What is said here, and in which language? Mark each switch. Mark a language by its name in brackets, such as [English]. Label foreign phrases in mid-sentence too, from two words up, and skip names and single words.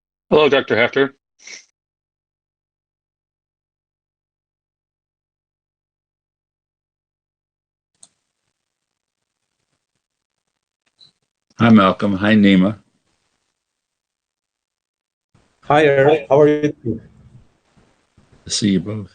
[English] Hello, Dr. Hefter. Hi, Malcolm. Hi, Nima. Hi, Eric. How are you doing? To see you both.